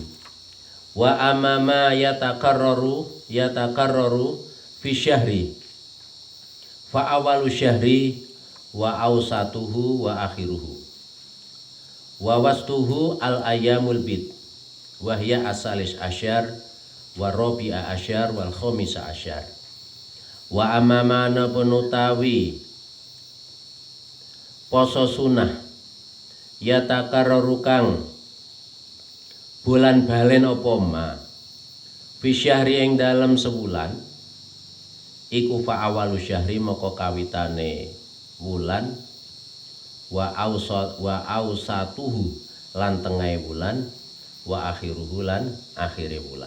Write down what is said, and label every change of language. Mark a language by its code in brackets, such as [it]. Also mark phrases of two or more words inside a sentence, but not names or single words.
[ar] وأما يتكرر في الشهر فأول الشهر وأوسطه وآخره ووسطه الأيام البيض وهي الثالث عشر والرابع عشر والخامس عشر. وأما ما [jv] penutawi poso sunah yatakarraru kang bulan balen apa [ar] ما في الشهر [jv] ing dalem sebulan iku [ar] فأول الشهر [jv] moko kawitane wulan [ar] وأوسطه [jv] lan tengahe wulan [ar] وآخره [jv] lan akhire wulan.